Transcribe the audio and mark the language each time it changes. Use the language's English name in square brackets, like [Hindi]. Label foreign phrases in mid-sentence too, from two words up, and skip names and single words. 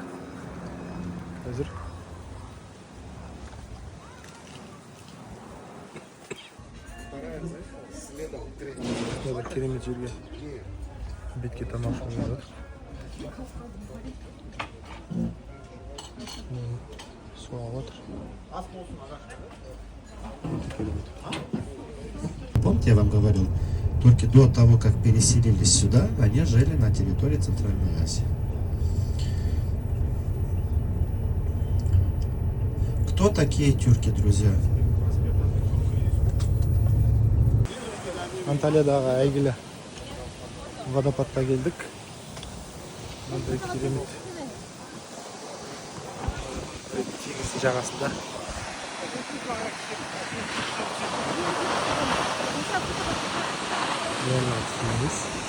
[Kazakh] Қазір бір керемет жерге бетке тамақ ішуге келедік. Су алып отыр. [Russian] Помните, я вам говорил, турки до того, как переселились сюда, они жили на территории Центральной Азии. Кто такие тюрки, друзья? [Kazakh] Анталиядағы әйгілі водопадқа келдік. Мынандай керемет теңіз жағасында. Теңіз.